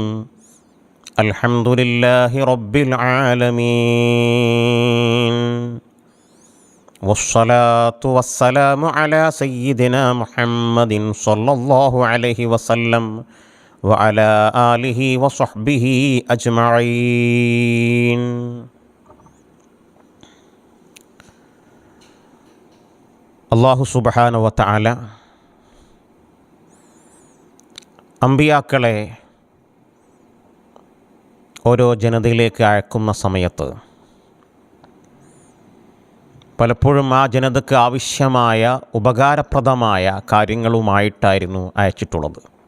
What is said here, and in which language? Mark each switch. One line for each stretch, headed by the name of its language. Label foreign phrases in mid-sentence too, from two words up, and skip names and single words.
Arabic: الحمد لله رب العالمين، والصلاة والسلام على سيدنا محمد صلى الله عليه وسلم وعلى آله وصحبه أجمعين. الله سبحانه وتعالى
Malayalam: അമ്പിയാക്കളെ ഓരോ ജനതയിലേക്ക് അയക്കുന്ന സമയത്ത് പലപ്പോഴും ആ ജനതയ്ക്ക് ആവശ്യമായ ഉപകാരപ്രദമായ കാര്യങ്ങളുമായിട്ടായിരുന്നു അയച്ചിട്ടുള്ളത്.